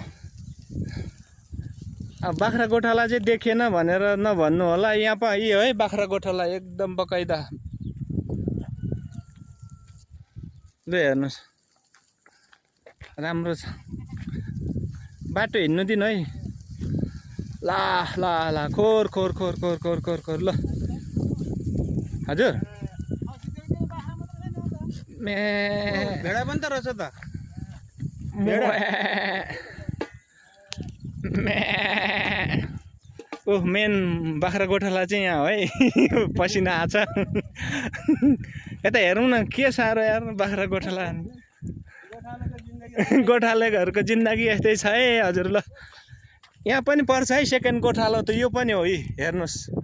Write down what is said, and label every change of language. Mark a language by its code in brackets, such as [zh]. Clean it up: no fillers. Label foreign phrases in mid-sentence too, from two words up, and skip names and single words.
[ne] अब बाख्रा गोठाला चाहिँ देखेन भनेर नभन्नु होला यहाँ पा यो है बाख्रा गोठाला एकदम बकाइदा ल हेर्नुहोस् राम्रो छ बाटो हिँड्नु दिनु है ला ला ला खोर खोर खोर खोर खोर खोर खोर ल हजुर मे भेडा पनि त रहेछ त [en] oh man [ne] बाख्रा गोठाला चाहिँ यहाँ है पसिना आछ यता हेरौँ न के साह्रो यार बाख्रा गोठाला गोठाले घरको जिन्दगी यस्तै छ है हजुर ल यहाँ पनि पर्छ है सेकेन्ड गोठालो त यो पनि हो हेर्नुहोस्